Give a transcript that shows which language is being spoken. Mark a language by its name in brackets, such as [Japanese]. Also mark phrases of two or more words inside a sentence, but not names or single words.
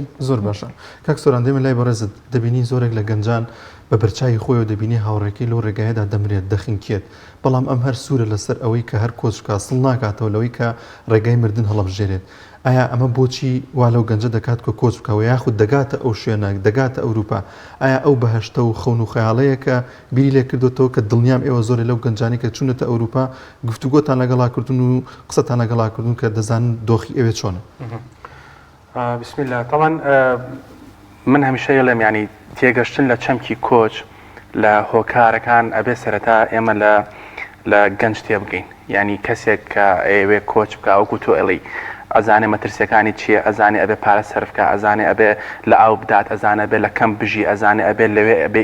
[Central Kurdish] زۆر باشە کاک سۆران دەمە لای بەڕێزت دەبینی زۆرێک لە گەنجان بە بەرچاوی خۆی و دەبینی هاوڕێکی لەو ڕێگایەدا دەمرێت دەخینکێت بەڵام ئەم هەر سوورە لەسەر ئەوەی کە هەر کۆچکە سڵ ناکاتەوە لەوەی کە ڕێگای مردن هەڵەبژێرێت ئایا ئەمە بۆچی وا لەو گەنجە دەکات کە کۆچ بکەوە یاخود دەگاتە ئەو شوێنە دەگاتە ئەوروپا ئایا ئەو بەهشتە و خەون و خەیاڵەیە کە بیری لێ کردوەوە کە دڵنیام ئێوە زۆر لەو گەنجانی کە چوونەتە ئەوروپا گفتوگۆتان لەگەڵاکردن و قسەتان لەگەڵاکردن کە دەزانن دۆخی ئەوێ چۆنە [Arabic] بسم الله [Central Kurdish] طبعا من هەمیشە یەڵێم ینی تێگەشتن لە چەمکی کۆچ لە هۆکارەکان ئەبێ سەرەتا ئێمە لە گەنج تێبگەین ینی کەسێک کە ئەوێ کۆچ بکە وەکو تۆ ئەڵی ئەزانێ مەترسیەکانی چییە ئەزانێ ئەبێ پارە سەرفکە ئەزانێ ئەبێ لە ئاو بدات ئەزانە بێ لە کەم بژی ئەزانێ ئەبێ لەوێ ئەبێ